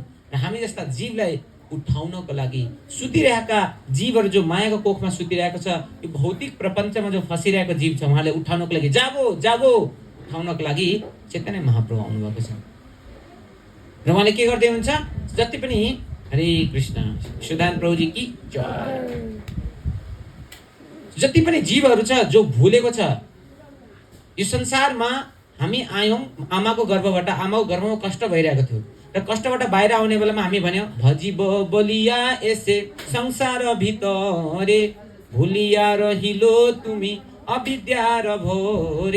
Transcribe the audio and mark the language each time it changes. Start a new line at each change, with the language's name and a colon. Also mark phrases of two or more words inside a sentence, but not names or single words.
Nepali: र हामी जस्ता जीवलाई उठाउनको लागि, सुतिरहेका जीवहरू जो मायाको कोखमा सुतिरहेको छ, यो भौतिक प्रपञ्चमा जो फसिरहेको जीव छ, उहाँले उठाउनको लागि जागो उठाउनको लागि चैतन्य महाप्रभु आउनुभएको छ। र उहाँले के गर्दै हुन्छ? जति पनि हरे कृष्ण सुदान प्रभुजी की जय, जति पनि जीवहरू छ जो भुलेको छ, यो संसारमा हामी आयौँ आमाको गर्भबाट, आमाको गर्भमा कष्ट भइरहेको थियो र कष्टबाट बाहिर आउने बेलामा हामी भन्यौँ
Bangla: ভজি বলিয়া এসে সংসার ভিতরে, ভুলিয়া রহিলো তুমি অবিদ্যা র ভোরে।